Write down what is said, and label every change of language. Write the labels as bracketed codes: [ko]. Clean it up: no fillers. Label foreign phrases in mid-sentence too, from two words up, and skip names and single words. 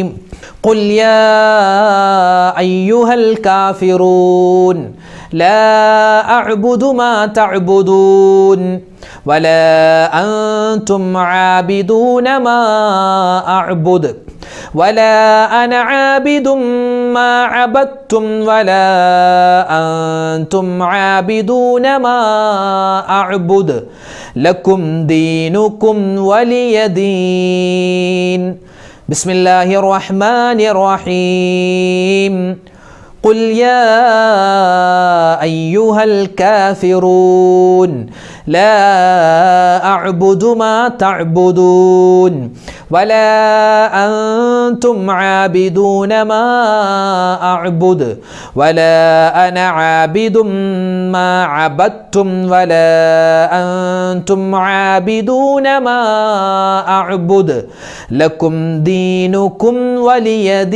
[ar] قل يا أيها الكافرون لا أعبد ما تعبدون ولا أنتم عابدون ما أعبد ولا أنا عابد ما عبدتم ولا أنتم عابدون ما أعبد لكم دينكم ولي دين. بسم الله الرحمن الرحيم. قل يا أيها الكافرون لا أعبد ما تعبدون ولا أنتم عابدون ما أعبد ولا أنا عابد ما عبدتم ولا أنتم عابدون ما أعبد لكم دينكم ولي